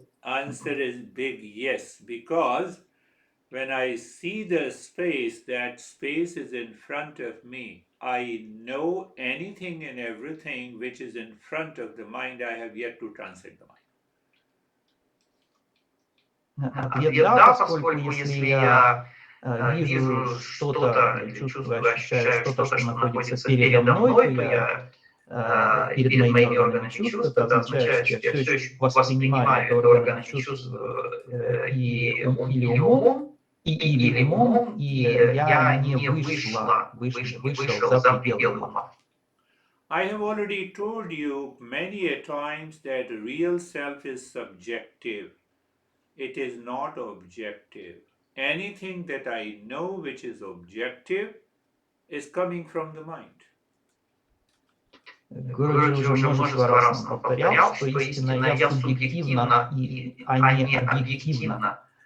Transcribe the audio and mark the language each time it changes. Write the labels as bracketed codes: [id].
[en] Answer is big yes, because when I see the space, that space is in front of me. I know anything and everything which is in front of the mind. I have yet to transcend the mind. [ru] Ответ «да», поскольку если я вижу что-то, чувствую, ощущаю что-то, что находится передо мной, то я перед моими органами чувств, это означает, что я все еще воспринимаю это органами чувств или умом, и я не вышел за пределы ума. [en] I have already told you many a times that real self is subjective. It is not objective. Anything that I know which is objective is coming from the mind. [ru] Гуруджи уже множество раз нам повторял, что истинное «я» субъективно, а не объективно.